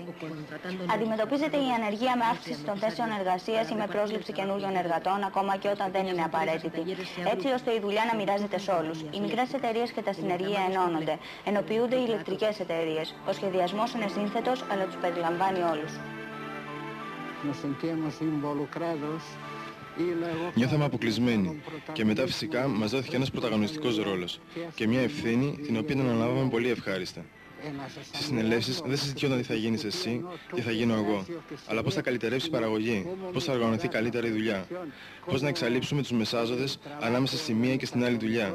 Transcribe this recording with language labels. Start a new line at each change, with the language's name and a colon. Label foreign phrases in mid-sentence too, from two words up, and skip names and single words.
Greek: Αντιμετωπίζεται η ανεργία με αύξηση των θέσεων εργασίας ή με πρόσληψη καινούριων εργατών, ακόμα και όταν δεν είναι απαραίτητη, έτσι ώστε η δουλειά να μοιράζεται σε όλους. Οι μικρές εταιρείες και τα συνεργεία ενώνονται, ενοποιούνται οι ηλεκτρικές εταιρείες. Ο σχεδιασμός είναι σύνθετος, αλλά τους περιλαμβάνει όλους.
Spanish: Nos sentíamos involucrados
Greek: Νιώθαμε αποκλεισμένοι και μετά φυσικά μας δόθηκε ένας πρωταγωνιστικός ρόλος και μια ευθύνη την οποία την αναλάβαμε πολύ ευχάριστα. Στις συνελεύσεις δεν συζητιόταν τι θα γίνεις εσύ, τι θα γίνω εγώ, αλλά πώς θα καλυτερεύσει η παραγωγή, πώς θα οργανωθεί καλύτερα η δουλειά, πώς να εξαλείψουμε τους μεσάζοντες ανάμεσα στη μία και στην άλλη δουλειά.